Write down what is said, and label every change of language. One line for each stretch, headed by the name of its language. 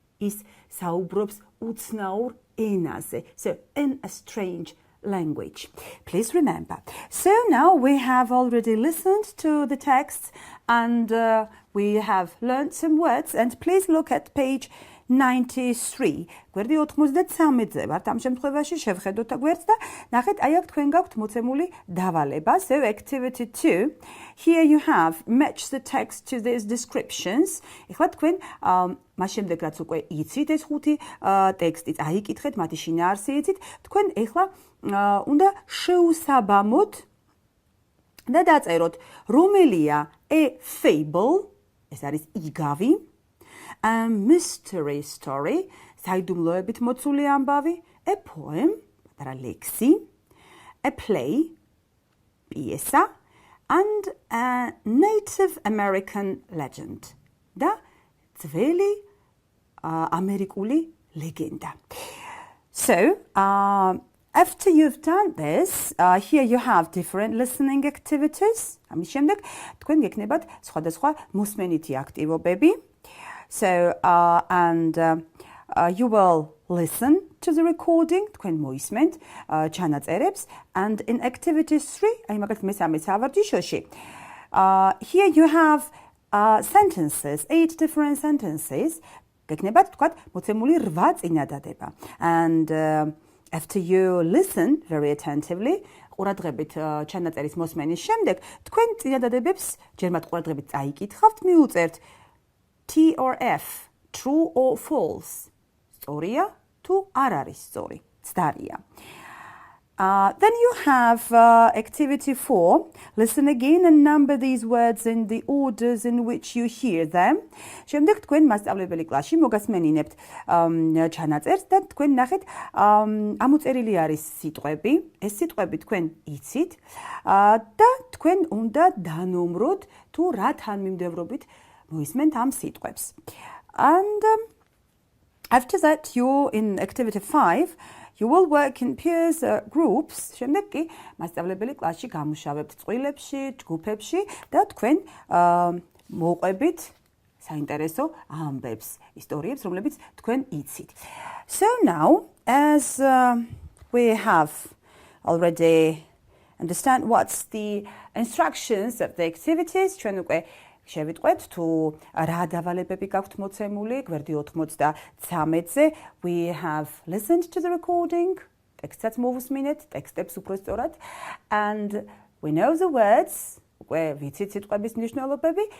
Georgian: ის საუბრობს უცნაურ ენაზე.
English: So in a strange language. Please remember. So now we have already listened to the text and we have learned some words and please look at page 93.
Georgian: გვერდი 93-ზე ვართ ამ შემთხვევაში შევხედოთ გვერდს და ნახეთ აი აქ თქვენ გაქვთ მოცემული დავალება.
English: So activity 2. Here you have match the text to these descriptions.
Georgian: ეხლა თქვენ მას შემდეგ რაც უკვე იცით ეს ხუთი ტექსტი აიკითხეთ, მათი შინაარსი იცით, თქვენ ეხლა უნდა შეუსაბამოთ და დაწეროთ რომელია
English: a fable,
Georgian: ეს არის იგავი,
English: a mystery story,
Georgian: საიდუმლოებით მოცული ამბავი,
English: a poem,
Georgian: პატარა ლექსი,
English: a play,
Georgian: პიესა,
English: and a Native American legend.
Georgian: და ძველი ამერიკული ლეგენდა.
English: So, after you've done this, here you have different listening activities.
Georgian: ამის შემდეგ თქვენ გექნებათ სხვადასხვა მოსმენითი აქტივობები.
English: So, and you will listen to the recording,
Georgian: თქვენ მოისმენთ ჩანაწერებს,
English: and in activity 3,
Georgian: აი მაგალითად მესამე სავარჯიშოში,
English: here you have sentences, 8 different sentences.
Georgian: გექნებათ თქვათ მოცემული 8 წინადადება.
English: And after you listen very attentively,
Georgian: ყურადღებით ჩანაწერის მოსმენის შემდეგ, თქვენ წინადადებებს ჯერმად ყურადღებით წაიკითხავთ, მიუწერთ
English: T or F, true or false.
Georgian: სწორია თუ არ არის სწორი, ცდარია.
English: Then you have activity 4. Listen again and number these words in the orders in which you hear them.
Georgian: შემდეგ თქვენ მასწავლებელი კლასში მოგასმენინებთ ჩანაწერს და თქვენ ნახეთ ამოწერილი არის სიტყვები. ეს სიტყვები თქვენ იცით და თქვენ უნდა დანომროთ თუ რა თანმიმდევრობით მოისმენთ ამ სიტყვებს.
English: And after that you in activity 5 you will work in peers groups.
Georgian: შემდეგ კი მასწავლებელი კლასში გამუშავებთ წყვილებში, ჯგუფებში და თქვენ მოყვებით საინტერესო ამბებს, ისტორიებს, რომლებიც თქვენ იცით.
English: So now, as we have already understand what's the instructions of the activities,
Georgian: ჩვენ უკვე შევიტყვეთ თუ რა დავალებები გაქვთ მოცემული გვერდი 93-ზე.
English: We have listened to the recording,
Georgian: ტექსტსაც მოვუსმინეთ, ტექსტებს უფრო სწორად,
English: and we know the words,
Georgian: უკვე ვიცით სიტყვების მნიშვნელობები.